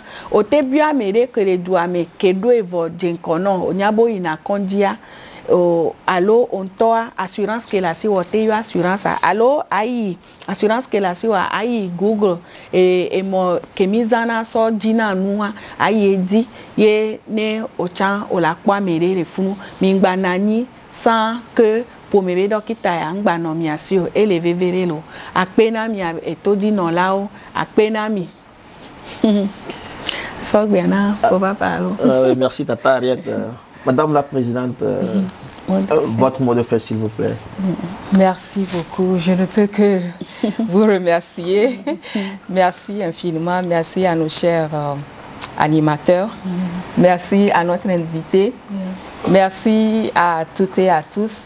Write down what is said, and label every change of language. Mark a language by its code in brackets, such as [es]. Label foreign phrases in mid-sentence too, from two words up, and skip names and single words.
[ee] o te biɔ ame ɖe ke le dua me ke ɖo evɔ dze ŋkɔ nɔ o nya bo yina kɔndzia alo o ŋutɔa assurance ke le asi wɔ te yɔ assurance alo ayi assurance ke le asi wɔ ayi google emɔ ke mi zãna sɔ dzina nua ayi edzi ye ne o tsã o la kpɔ ame ɖe le funu mi gba na anyi [fr] sans que [ee] ƒome be dɔkita ya ŋgba nɔ mia si o ele vevere lo akpe na mi etodzinɔlawo akpe na mi sɔgbia na o papa lo. [fr] Merci tata Ariette. Madame la présidente, votre mot de fin s'il vous plaît. Merci beaucoup. Je ne peux que vous remercier. Merci infiniment. Merci à nos chers animateurs. Merci à notre invité. Merci à toutes et à tous.